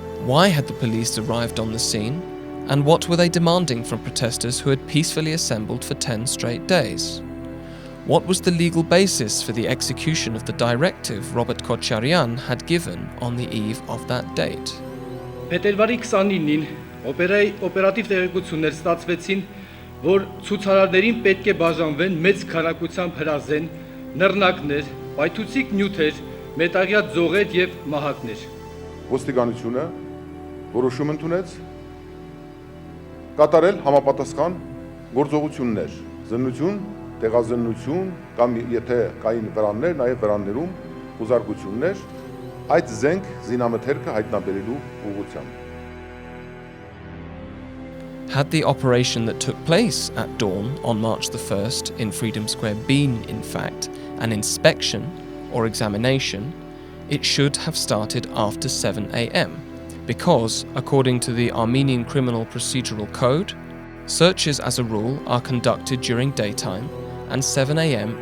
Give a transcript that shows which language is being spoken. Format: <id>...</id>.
<en>Why had the police arrived on the scene, and what were they demanding from protesters who had peacefully assembled for 10 straight days? What was the legal basis for the execution of the directive Robert Kocharian had given on the eve of that date?</en> <hy>Փետրվարի 29-ին օպերատիվ տեղեկություններ ստացվեցին, որ ցուցարարներին պետք է բաժանվեն մեծ քանակությամբ հրազեն, նռնակներ, պայթուցիկ նյութեր, մետաղյա ձողեր եւ մահակներ։ Ոստիկանությունը որոշում ընդունեց կատարել համապատասխան գործողություններ, զննություն, տեղազննություն կամ եթե կային վրաններ, նաև վրաններում ուզարկություններ այդ զենք զինամթերքը հայտնաբերելու ուղղությամբ։</hy> <en>Had the operation that took place at dawn on March 1st in Freedom Square been, in fact, an inspection or examination, it should have started after 7 a.m. because, according to the Armenian Criminal Procedural Code, searches as a rule are conducted during daytime and 7 a.m.</en>